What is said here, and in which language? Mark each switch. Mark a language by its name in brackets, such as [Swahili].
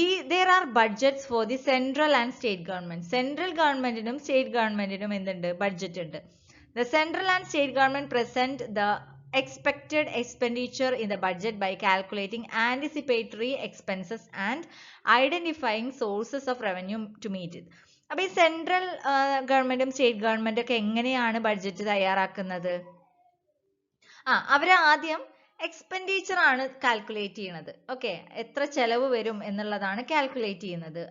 [English] There are budgets for the central and state government. [Malayalam] Central ഗവൺമെന്റിനും state ഗവൺമെന്റിനും എന്തുണ്ട്? Budget ഉണ്ട്. [English] The central and state government present the expected expenditure in the budget by calculating anticipatory expenses and identifying sources of revenue to meet it. [Malayalam] അപ്പോൾ ഈ central ഗവൺമെന്റും state ഗവൺമെന്റും ഒക്കെ എങ്ങനെയാണ് ബഡ്ജറ്റ് തയ്യാറാക്കുന്നത്? അവർ ആദ്യം എക്സ്പെൻഡിച്ചർ ആണ് കാൽക്കുലേറ്റ് ചെയ്യുന്നത്. ഓക്കെ, എത്ര ചെലവ് വരും എന്നുള്ളതാണ് കാൽക്കുലേറ്റ് ചെയ്യുന്നത്.